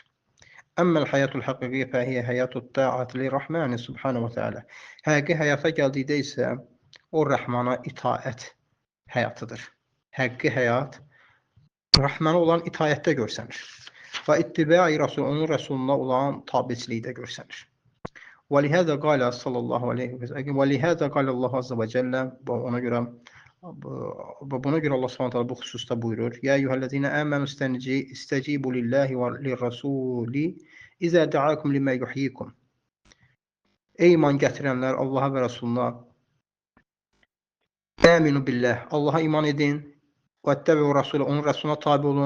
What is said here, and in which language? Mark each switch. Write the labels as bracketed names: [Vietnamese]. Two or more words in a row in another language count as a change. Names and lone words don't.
[Arabic] أما الحياة الحقيقية فهي حياة الطاعة للرحمن سبحانه وتعالى. [Azerbaijani] Həqiqi həyata gəldikdə isə o Rəhmana itaət həyatıdır. Həqiqi həyat Rəhmənə olan itaətdə görsənir. və [Arabic] اتباع الرسول, [Azerbaijani] onun Rəsuluna olan tabiçilikdə görsənir. [Arabic] وَلِهَذَا قَالَ صلى الله عليه وسلم وَلِهَذَا قَالَ الله عز وجل [Azerbaijani] ona görə buna görə Allah Subhanahu taala bu xüsusda buyurur: [Arabic] "يا أيها الذين آمنوا استجيبوا لله وللرسول إذا دعاكم لما يحييكم." [Azerbaijani] Ey iman gətirənlər, Allaha və Rəsuluna [Arabic] آمنوا بالله, [Azerbaijani] Allaha iman edin və [Arabic] اتبعوا الرسول, [Azerbaijani] onun Rəsuluna tabi olun.